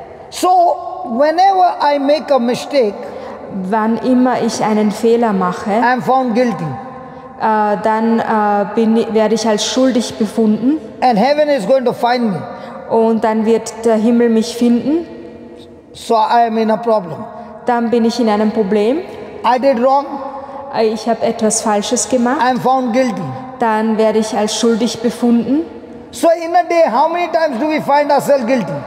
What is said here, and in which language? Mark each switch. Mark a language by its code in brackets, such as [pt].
[en] So whenever I make a mistake, [de] Wann immer ich einen Fehler mache, [en] I am found guilty. [de] dann werde ich als schuldig befunden [en] And heaven is going to find me. [de] und dann wird der Himmel mich finden. [en] So I am in a problem. [de] Dann bin ich in einem Problem. [en] I did wrong. [de] Ich habe etwas Falsches gemacht. [en] I am found guilty. [de] Dann werde ich als schuldig befunden. [en] So in a day, how many times do we find ourselves guilty?